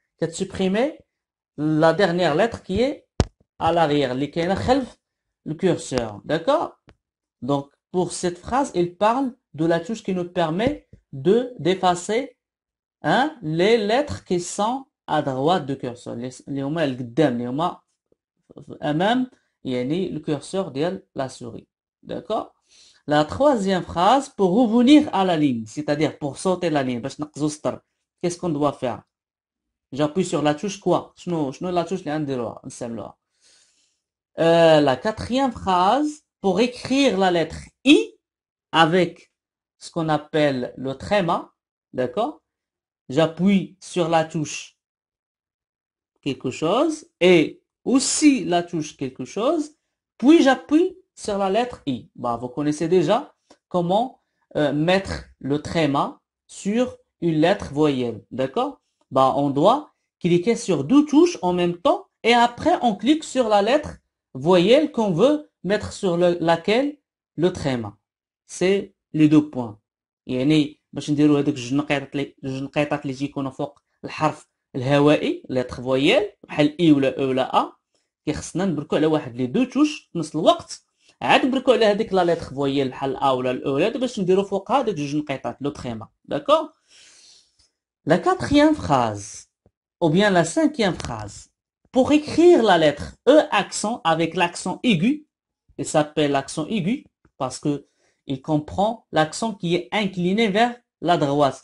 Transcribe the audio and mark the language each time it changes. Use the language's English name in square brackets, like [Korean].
[French] Supprimer la dernière lettre qui est à l'arrière, le curseur. D'accord? Donc, pour cette phrase, il parle de la touche qui nous permet d'effacer les lettres qui sont à droite du curseur. [Arabic] اللي هما القدام اللي هما أمام يعني le curseur ديال la souris. [French] D'accord? La troisième phrase, pour revenir à la ligne, c'est-à-dire pour sauter la ligne, [Arabic] باش نقزو سطر. [French] Qu'est-ce qu'on doit faire? J'appuie sur la touche quoi? [Arabic] شنو [French] la touche [Arabic] اللي غنديروها نستعملوها. [French] La quatrième phrase, pour écrire la lettre I avec ce qu'on appelle le tréma, d'accord? J'appuie sur la touche quelque chose et aussi la touche quelque chose, puis j'appuie sur la lettre I. Bah, vous connaissez déjà comment mettre le tréma sur une lettre voyelle, d'accord? Bah, on doit cliquer sur deux touches en même temps et après on clique sur la lettre voyelle qu'on veut mettre sur laquelle le tréma. C'est les deux points. [Arabic] يعني باش نديرو هذوك جوج نقيطات اللي تيكونوا فوق الحرف الهوائي lettre voyelle بحال اي ولا او ولا ا كيخصنا نبركو على واحد لي دو توش في نفس الوقت عاد نبركو على هذيك لا lettre voyelle بحال ا ولا الاو ولا باش نديرو فوقها هذوك جوج نقيطات لو تريما. [French] D'accord? La quatrième phrase ou bien la cinquième phrase, Pour écrire la lettre E accent avec l'accent aigu, il s'appelle l'accent aigu parce que il comprend l'accent qui est incliné vers la droite.